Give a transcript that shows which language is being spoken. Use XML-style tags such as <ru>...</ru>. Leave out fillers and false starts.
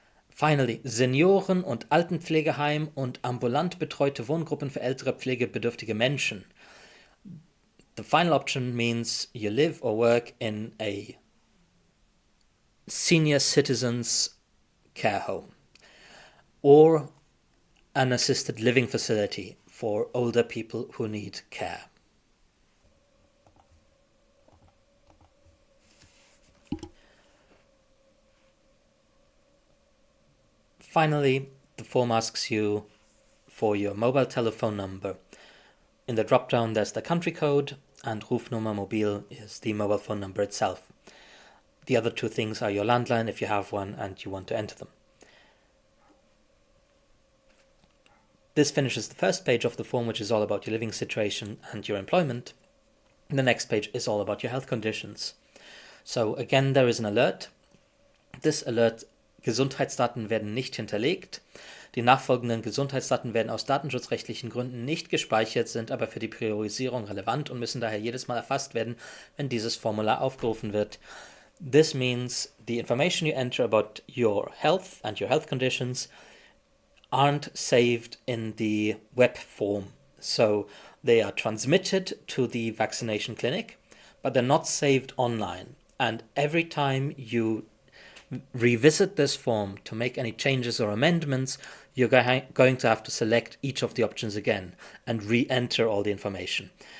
<en>Finally,</en> <de>Senioren- und Altenpflegeheim und ambulant betreute Wohngruppen für ältere pflegebedürftige Menschen.</de> <en>The final option means you live or work in a senior citizens care home or an assisted living facility for older people who need care. Finally, the form asks you for your mobile telephone number. In the drop-down, there's the country code, and</en> <de>Rufnummer Mobil</de> <en>is the mobile phone number itself. The other two things are your landline if you have one and you want to enter them. This finishes the first page of the form, which is all about your living situation and your employment. The next page is all about your health conditions. So again, there is an alert. This alert:</en> <de>Gesundheitsdaten werden nicht hinterlegt. Die nachfolgenden Gesundheitsdaten werden aus datenschutzrechtlichen Gründen nicht gespeichert, sind aber für die Priorisierung relevant und müssen daher jedes Mal erfasst werden, wenn dieses Formular aufgerufen wird.</de> <en>This means the information you enter about your health and your health conditions aren't saved in the web form. So they are transmitted to the vaccination clinic, but they're not saved online. And every time you revisit this form to make any changes or amendments, you're going to have to select each of the options again and re-enter all the information.</en>